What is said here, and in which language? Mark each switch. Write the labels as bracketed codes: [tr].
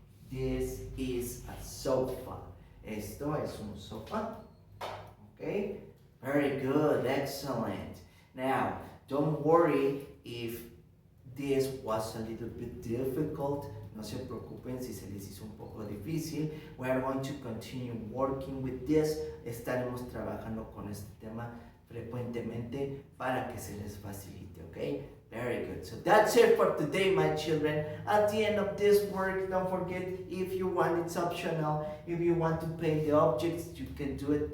[en] This is a sofa. [es] Esto es un sofá. [en] Okay? Very good. Excellent. Now, don't worry if this was a little bit difficult. [es] No se preocupen si se les hizo un poco difícil. [en] We are going to continue working with this. [es] Estaremos trabajando con este tema frecuentemente para que se les facilite, okay? [en] Very good. So that's it for today, my children. At the end of this work, don't forget, if you want, it's optional. If you want to paint the objects, you can do it.